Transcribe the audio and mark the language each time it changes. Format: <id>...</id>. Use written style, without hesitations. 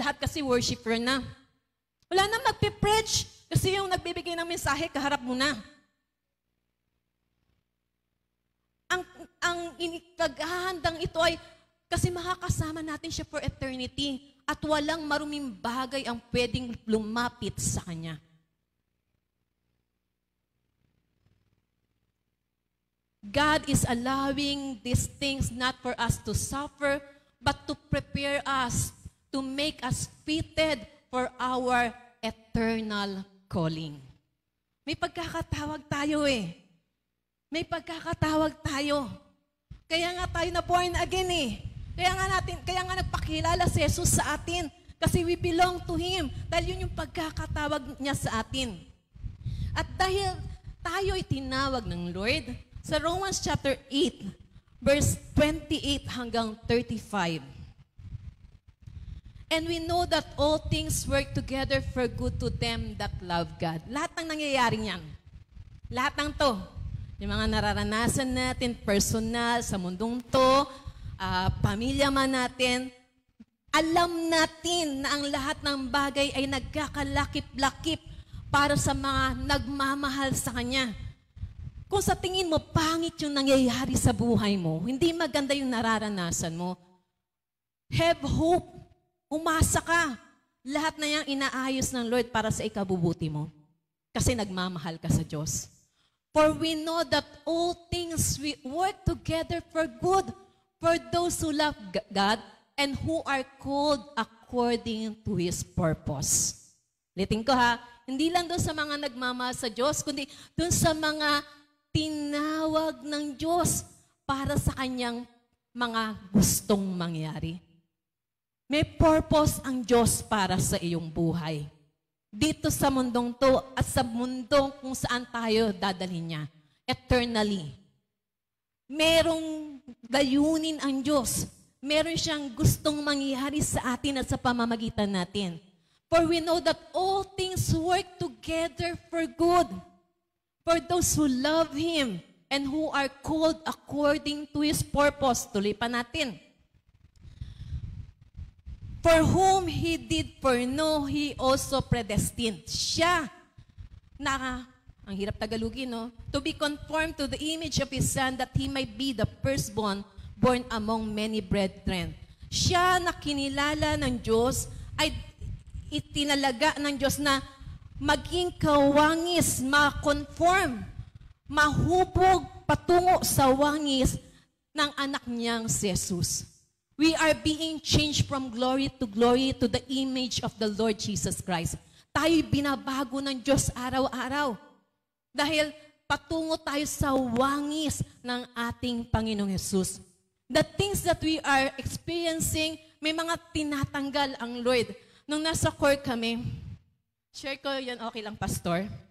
<tl>Lahat kasi worshiper na. Wala nang magpe-preach kasi yung nagbibigay ng mensahe, kaharap mo na. Ang paghahandang ito ay kasi makakasama natin siya</tl> <en>for eternity</en> <tl>at walang maruming bagay ang pwedeng lumapit sa Kanya.</tl> <en>God is allowing these things not for us to suffer, but to prepare us, to make us fitted for our eternal calling.</en> <tl>May pagkakatawag tayo eh. May pagkakatawag tayo. Kaya nga tayo na born again eh. Kaya nga nagpakilala si Jesus sa atin. Kasi</tl> <en>we belong to Him.</en> <tl>Dahil yun yung pagkakatawag niya sa atin. At dahil tayo ay tinawag ng Lord, sa Romans chapter 8, verse 28 hanggang 35.</tl> <en>And we know that all things work together for good to them that love God.</en> <tl>Lahat ng nangyayari niyan. Lahat ng to. Yung mga nararanasan natin, personal, sa mundong to, pamilya man natin, alam natin na ang lahat ng bagay ay nagkakalakip-lakip para sa mga nagmamahal sa Kanya. Kung sa tingin mo, pangit yung nangyayari sa buhay mo, hindi maganda yung nararanasan mo,</tl> <en>have hope.</en> <tl>Umasa ka. Lahat na yang inaayos ng Lord para sa ikabubuti mo. Kasi nagmamahal ka sa Diyos.</tl> <en>For we know that all things work together for good for those who love God and who are called according to His purpose.</en> <tl>Litin ko ha, hindi lang doon sa mga nagmamahal sa Diyos, kundi doon sa mga tinawag ng Diyos para sa Kanyang mga gustong mangyari. May purpose ang Diyos para sa iyong buhay. Dito sa mundong to at sa mundong kung saan tayo dadalhin niya. Eternally. Merong layunin ang Diyos. Meron siyang gustong mangyari sa atin at sa pamamagitan natin.</tl> <en>For we know that all things work together for good. For those who love Him and who are called according to His purpose.</en> <tl>Tuloy pa natin.</tl> <en>For whom He did foreknow, He also predestined.</en> <tl>Siya na, ang hirap Tagalogin, no?</tl> <en>To be conformed to the image of His Son that He might be the firstborn born among many brethren.</en> <tl>Siya na kinilala ng Diyos ay itinalaga ng Diyos na maging kawangis, ma-conform, mahubog patungo sa wangis ng anak niyang si Jesus.</tl> <en>We are being changed from glory to the image of the Lord Jesus Christ.</en> <tl>Tayo'y binabago ng Diyos araw-araw. Dahil patungo tayo sa wangis ng ating Panginoong Jesus.</tl> <en>The things that we are experiencing,</en> <tl>may mga tinatanggal ang Lord. Nung nasa core kami, share ko yan, okay lang, Pastor.</tl>